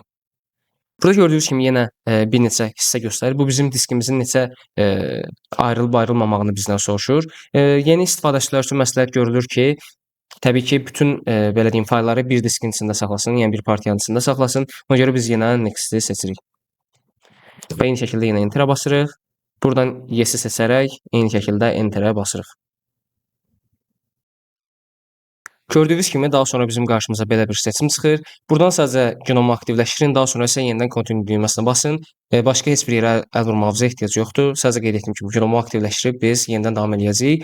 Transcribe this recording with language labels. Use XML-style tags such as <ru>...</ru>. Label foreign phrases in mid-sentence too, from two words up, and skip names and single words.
<az>Burada gördüyünüz kimi yenə bir neçə hissə göstərir. Bu bizim diskimizin necə ayrılıb-ayrılmamağını bizdən soruşur. Yeni istifadəçilər üçün məsləhət görülür ki, təbii ki, bütün belə deyim faylları bir diskin içində saxlasın, yəni bir partiyanın içində saxlasın. Ona görə biz yenə next-i seçirik. Və eyni şəkildə yenə enterə basırıq. Buradan yes-i seçərək eyni şəkildə enterə basırıq. Gördüyünüz kimi daha sonra bizim qarşımıza belə bir seçim çıxır. Buradan sadəcə genomu aktivləşdirin, daha sonra isə yenidən continue düyməsinə basın. Başqa heç bir yerə əl vurmağınıza ehtiyac yoxdur. Sadəcə qeyd etdiyim kimi genomu aktivləşdirib biz yenidən davam eləyəcəyik.</az>